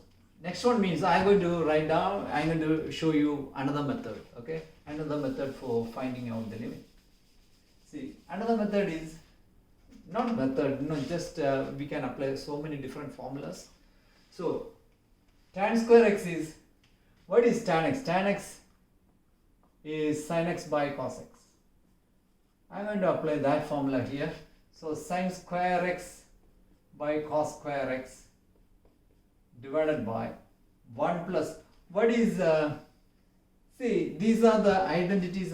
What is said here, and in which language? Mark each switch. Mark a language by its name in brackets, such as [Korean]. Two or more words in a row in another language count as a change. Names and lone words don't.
[English] Next one means I am going to write down, I am going to show you another method. Okay, another method for finding out the limit. See, another method is not method, just we can apply so many different formulas. So tan square x is, what is tan x? Tan x is sin x by cos x. I am going to apply that formula here. So sin square x by cos square x divided by 1 plus, what is, see, these are the identities.